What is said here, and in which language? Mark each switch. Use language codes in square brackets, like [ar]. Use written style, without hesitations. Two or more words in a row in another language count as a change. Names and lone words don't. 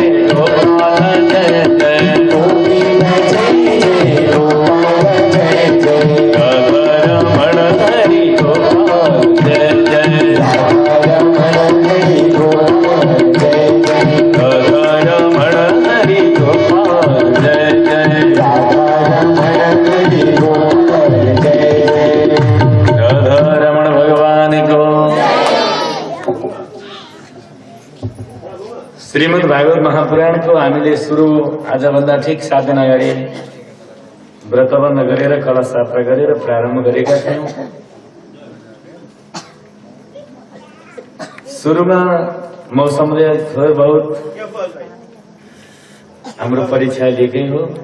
[hi] गोपाल जय जय गोविंद जय जय गोपाल जय जय राधा रमण हरि गोपाल जय जय राधा रमण हरि गोपाल जय जय राधा रमण हरि गोपाल जय जय राधा रमण हरि गोपाल जय जय राधा रमण भगवान को। [ne] श्रीमद् भागवत महापुराणको हामीले सुरु आजभन्दा ठिक 7 दिन अगाडि व्रतबन्ध गरेर कलश यात्रा गरेर प्रारम्भ गरेका थियौं। सुरुमा मौसमले थोरै बहुत हाम्रो परीक्षा लिएकै हो।